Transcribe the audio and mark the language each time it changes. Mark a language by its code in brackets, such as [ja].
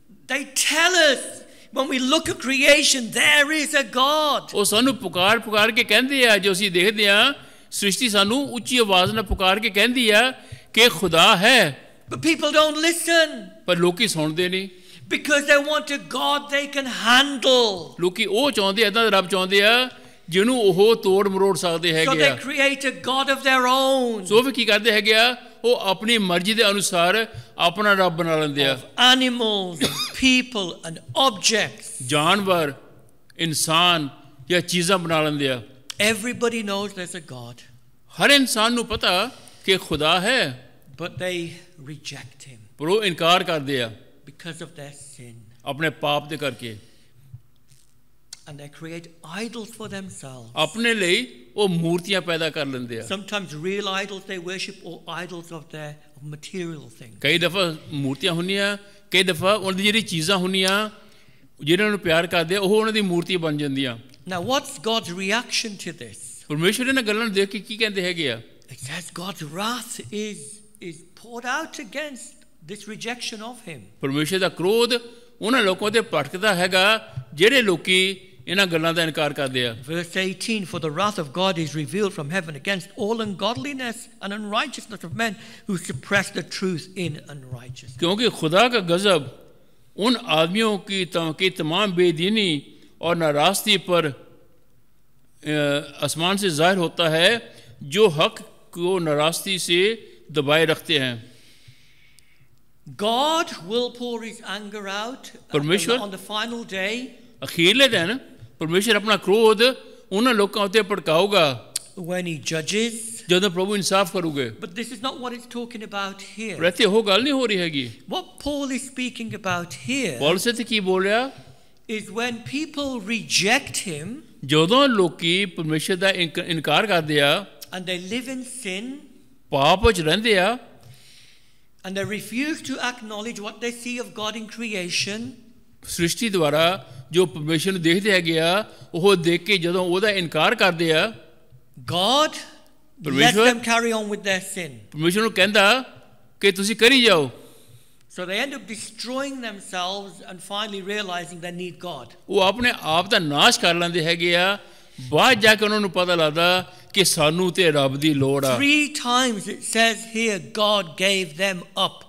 [en] They tell us when we look at creation there is a God. [pa] ਉਹ ਸਾਨੂੰ ਪੁਕਾਰ ਕੇ ਕਹਿੰਦੇ ਆ ਜੋ ਅਸੀਂ ਦੇਖਦੇ ਆ ਸ੍ਰਿਸ਼ਟੀ ਸਾਨੂੰ ਉੱਚੀ ਆਵਾਜ਼ ਨਾਲ ਪੁਕਾਰ ਕੇ ਕਹਿੰਦੀ ਆ ਕਿ ਖੁਦਾ ਹੈ [en] But people don't listen [pa] ਪਰ ਲੋਕੀ ਸੁਣਦੇ ਨਹੀਂ [en] because they want a God they can handle. [pa] ਲੋਕੀ ਉਹ ਚਾਹੁੰਦੇ ਏਦਾਂ ਦਾ ਰੱਬ ਚਾਹੁੰਦੇ ਆ ਜਿਹਨੂੰ ਉਹ ਤੋੜ ਮਰੋੜ ਸਕਦੇ [en] So [pa] ਹੈਗੇ [en] they [pa] ਆ [en] create a God of their own. [pa] ਸੋ ਵੀ ਕੀ ਕਰਦੇ ਹੈਗੇ ਆ ਉਹ ਆਪਣੀ ਮਰਜ਼ੀ ਦੇ ਅਨੁਸਾਰ ਆਪਣਾ ਰੱਬ ਬਣਾ ਲੈਂਦੇ ਆ [en] Of animals and people and objects. [pa] ਜਾਨਵਰ ਇਨਸਾਨ ਜਾਂ ਚੀਜ਼ਾਂ ਬਣਾ ਲੈਂਦੇ ਆ [en] Everybody knows there's a God, [pa] ਹਰ ਇਨਸਾਨ ਨੂੰ ਪਤਾ ਕਿ ਖੁਦਾ ਹੈ [en] but they reject him [pa] ਪਰ ਉਹ ਇਨਕਾਰ ਕਰਦੇ ਆ [en] because of their sin. [pa] ਆਪਣੇ ਪਾਪ ਦੇ ਕਰਕੇ [en] And they create idols for themselves. [pa] ਆਪਣੇ ਲਈ ਉਹ ਮੂਰਤੀਆਂ ਪੈਦਾ ਕਰ ਲੈਂਦੇ ਆ [en] Sometimes real idols they worship or idols of material things. [pa] ਕਈ ਦਫਾ ਮੂਰਤੀਆਂ ਹੁੰਦੀਆਂ ਕਈ ਦਫਾ ਉਹਨਾਂ ਦੀ ਜਿਹੜੀ ਚੀਜ਼ਾਂ ਹੁੰਦੀਆਂ ਜਿਹਨਾਂ ਨੂੰ ਪਿਆਰ ਕਰਦੇ ਆ ਉਹ ਉਹਨਾਂ ਦੀ ਮੂਰਤੀ ਬਣ ਜਾਂਦੀਆਂ [en] Now what's God's reaction to this? [pa] ਪਰਮੇਸ਼ਵਰ ਇਹਨਾਂ ਗੱਲਾਂ ਨੂੰ ਦੇਖ ਕੇ ਕੀ ਕਹਿੰਦੇ ਹੈਗੇ ਆ [en] It says God's wrath is poured out against this rejection of him. [pa] ਪਰਮੇਸ਼ਵਰ ਦਾ ਕ੍ਰੋਧ ਉਹਨਾਂ ਲੋਕਾਂ ਤੇ ਭੜਕਦਾ ਹੈਗਾ ਜਿਹੜੇ ਲੋਕੀ ਇਹਨਾਂ ਗੱਲਾਂ ਦਾ ਇਨਕਾਰ ਕਰਦੇ ਆ [en] Verse 18, for the wrath of God is revealed from heaven against all ungodliness and unrighteousness of men who suppress the truth in unrighteousness. [hi] क्योंकि खुदा का गजब उन आदमियों की तमाम बेदीनी और नाराज़गी पर आसमान से ज़ाहिर होता है जो हक को नाराज़गी से दबाए रखते हैं [en] God will pour his anger out on the final day. [pa] अखीरले दिन परमेश्वर अपना क्रोध उन लोगों उत्ते भड़काऊगा [en] when he judges. [pa] ਜਦੋਂ ਪ੍ਰਭੂ ਇਨਸਾਫ ਕਰੂਗੇ [en] But this is not what it's talking about here. [pa] ਪਰ ਇੱਥੇ ਉਹ ਗੱਲ ਨਹੀਂ ਹੋ ਰਹੀ ਹੈਗੀ [en] What Paul is speaking about here [pa] Paulus ਇੱਥੇ ਕੀ ਬੋਲ ਰਿਹਾ [en] is when people reject him [pa] ਜਦੋਂ ਲੋਕੀ ਪਰਮੇਸ਼ਰ ਦਾ ਇਨਕਾਰ ਕਰਦੇ ਆ [en] and they live in sin [pa] ਪਾਪ ਵਿੱਚ ਰਹਿੰਦੇ ਆ [en] and they refuse to acknowledge what they see of God in creation. [pa] ਸ੍ਰਿਸ਼ਟੀ ਦੁਆਰਾ ਜੋ ਪਰਮੇਸ਼ਰ ਨੂੰ ਦੇਖਦੇ ਹੈਗੇ ਆ ਉਹ ਦੇਖ ਕੇ ਜਦੋਂ ਉਹਦਾ ਇਨਕਾਰ ਕਰਦੇ ਆ [en] God lets them carry on with their sin. [pa] ਪਰਮੇਸ਼ਰ ਨੂੰ ਕਹਿੰਦਾ ਕਿ ਤੁਸੀਂ ਕਰੀ ਜਾਓ [en] So they end up destroying themselves and finally realizing they need God. [pa] ਉਹ ਆਪਣੇ ਆਪ ਦਾ ਨਾਸ਼ ਕਰ ਲੈਂਦੇ ਹੈਗੇ ਆ ਬਾਅਦ ਜਾ ਕੇ ਉਹਨਾਂ ਨੂੰ ਪਤਾ ਲੱਗਦਾ ਕਿ ਸਾਨੂੰ ਤੇ ਰੱਬ ਦੀ ਲੋੜ ਆ [en] 3 times it says here God gave them up.